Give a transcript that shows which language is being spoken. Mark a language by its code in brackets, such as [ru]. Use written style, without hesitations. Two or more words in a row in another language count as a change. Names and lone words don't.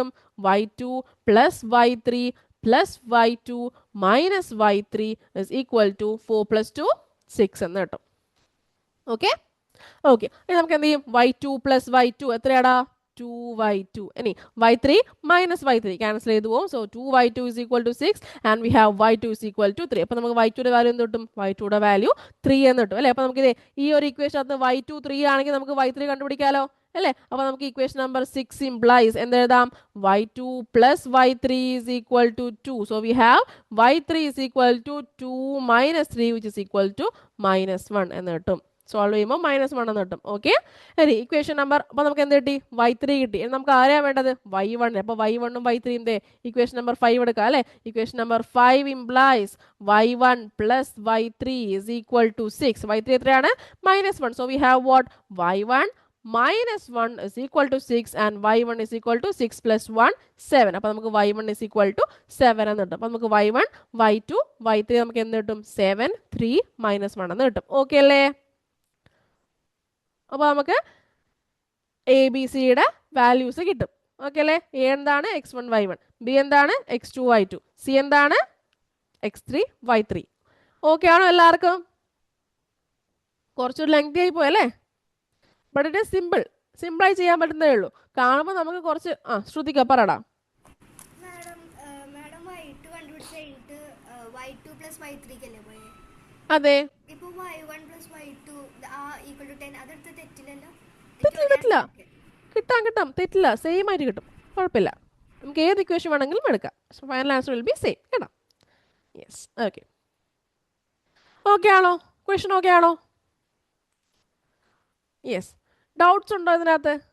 [en] y2 plus y3 plus y2 minus y3 is equal to 4 plus 2 6 [ml] എന്ന് കിട്ടും. [en] okay okay, [ml] ഇനി നമുക്ക് എന്ത് ചെയ്യും? y2 പ്ലസ് y2 എത്രയാടാ? 2y2. ഇനി y3 മൈനസ് y3 ക്യാൻസൽ ചെയ്ത് പോകും. [en] സോ 2y2 is equal to 6 and we have y2 is equal to 3. [ml] അപ്പോൾ നമുക്ക് y2യുടെ വാല്യൂ എന്ത് കിട്ടും? y2യുടെ വാല്യൂ 3 എന്ന് കിട്ടും, അല്ലേ? അപ്പോൾ നമുക്ക് ഈ ഒരു ഇക്വേഷൻ അകത്ത് y2 3 ആണെങ്കിൽ നമുക്ക് y3 കണ്ടുപിടിക്കാമല്ലോ. അല്ലേ? അപ്പോൾ നമുക്ക് [en] equation number 6 implies [ml] എന്തെഴുതാം? [en] y2 plus y3 is equal to 2. So we have y3 is equal to 2 minus 3 which is equal to -1 [ml] എന്ന് കിട്ടും. സോൾവ് ചെയ്യുമ്പോൾ -1 എന്ന് കിട്ടും. ഓക്കെ, ഇനി [en] equation number, [ml] അപ്പോൾ നമുക്ക് എന്ത് കിട്ടി? y3 കിട്ടി. നമുക്ക് ആരെയാണ് വേണ്ടത്? y1. അപ്പോൾ y1 ഉം y3 [en] equation number 5 [ml] എടുക്കാം അല്ലേ? [en] equation number 5 implies y1 plus y3 is equal to 6. y3 എത്രയാണ്? -1. So we have what? y1 -1 is equal to 6 and y1 is equal to 6 plus 1 7. [ml] അപ്പോൾ നമുക്ക് [en] y1 is equal to 7 [ml] എന്ന് കിട്ടും. അപ്പോൾ നമുക്ക് y1 y2 y3 നമുക്ക് എന്ത് കിട്ടും? 7 3 -1 എന്ന് കിട്ടും. ഓക്കെ അല്ലേ? അപ്പോൾ നമുക്ക് എ ബി സിയുടെ വാല്യൂസ് കിട്ടും. ഓക്കെ അല്ലേ? എ എന്താണ്? x1 y1, ബി എന്താണ്? x2 y2, സി എന്താണ്? x3 y3. ഓക്കെ ആണോ എല്ലാവർക്കും? കുറച്ചൊരു ലെങ്തി ആയി പോയല്ലേ? [en] but it is [ml] സിമ്പിളായി ചെയ്യാൻ പറ്റുന്നതേ ഉള്ളൂ. കാണുമ്പോൾ നമുക്ക് കുറച്ച് ശ്രുതിക്ക പറടാ. മാഡം y2 കണ്ടുപിടിച്ച് കഴിഞ്ഞിട്ട് [en] y2 plus y3 [ml] അല്ലേ പോയെ? അതെ, ഇപ്പൊ [en] y1 plus y2 equal to 10 [ml] അതെടുത്ത് തെറ്റില്ലല്ലോ? തെറ്റില്ല. കിട്ടാം, തെറ്റില്ല, സെയിം ആയിട്ട് കിട്ടും, കുഴപ്പമില്ല. നമുക്ക് ഏത് ഇക്വേഷൻ വേണമെങ്കിലും എടുക്കാം. [en] final answer will be same കേട്ടോ. yes, okay. [ml] ഓക്കെ ആണോ? [en] question okay [ml] ആണോ? യെസ്. ഡൗട്ട്സ് ഉണ്ടോ ഇതിനകത്ത്?